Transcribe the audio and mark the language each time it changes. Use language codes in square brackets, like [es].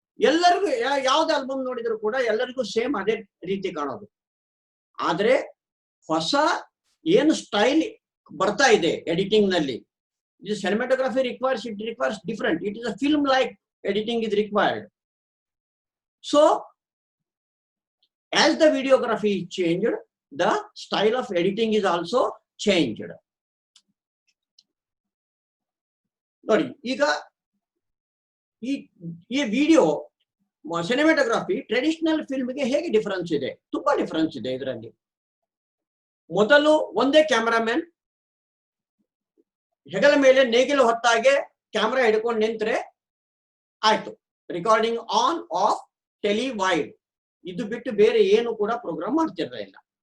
[kn] ಎಲ್ಲರಿಗೂ ಯಾವ್ದು ಆಲ್ಬಮ್ ನೋಡಿದ್ರು ಕೂಡ ಎಲ್ಲರಿಗೂ ಸೇಮ್ ಅದೇ ರೀತಿ ಕಾಣೋದು. ಆದ್ರೆ ಹೊಸ ಏನು ಸ್ಟೈಲ್ ಬರ್ತಾ ಇದೆ ಎಡಿಟಿಂಗ್ ನಲ್ಲಿ, ಇದು [en] Cinematography requires different. It is a film like editing is required. So as the videography is changed, the style of editing is also changed. [kn] ನೋಡಿ, ಈಗ ಈ ವಿಡಿಯೋ ಸಿನಿಮಾಟೋಗ್ರಫಿ ಟ್ರೆಡಿಷನಲ್ ಫಿಲ್ಮ್ಗೆ ಹೇಗೆ ಡಿಫರೆನ್ಸ್ ಇದೆ? ತುಂಬಾ ಡಿಫರೆನ್ಸ್ ಇದೆ ಇದರಲ್ಲಿ. ಮೊದಲು ಒಂದೇ ಕ್ಯಾಮರಾಮನ್ ಹೆಗಲ ಮೇಲೆ ನೇಗಿಲು ಹೊತ್ತಾಗೆ ಕ್ಯಾಮ್ರಾ ಹಿಡ್ಕೊಂಡು ನಿಂತ್ರೆ ಆಯ್ತು, recording on off tele wide, ಇದು ಬಿಟ್ಟು ಬೇರೆ ಏನು ಕೂಡ ಪ್ರೋಗ್ರಾಮ್ ಮಾಡ್ತಿರಲಿಲ್ಲ.